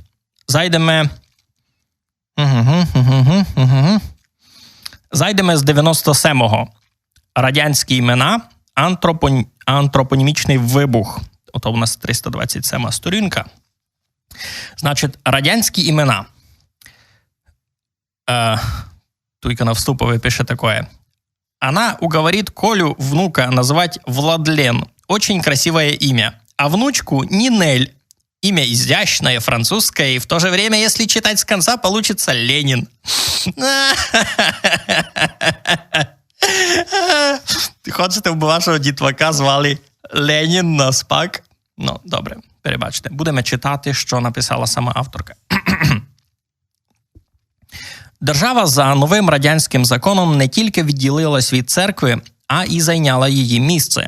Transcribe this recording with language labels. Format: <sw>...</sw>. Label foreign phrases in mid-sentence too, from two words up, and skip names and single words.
<uk>Зайдемо з 97-го. Радянські імена, антропонімічний вибух. Ото у нас 327 сторінка. Значить, радянські імена. Туйка на вступове пише такое.</uk> <ru>Она уговорит Колю внука назвать Владлен. Очень красивое имя. А внучку Нинель. Имя изящное, французское, и в то же время, если читать с конца, получится Ленин.</ru> <uk>Хочете, б вашого дітвака звали Ленін на спак? Ну, добре, перебачте. Будемо читати, що написала сама авторка. Держава за новим радянським законом не тільки відділилась від церкви, а і зайняла її місце.</uk>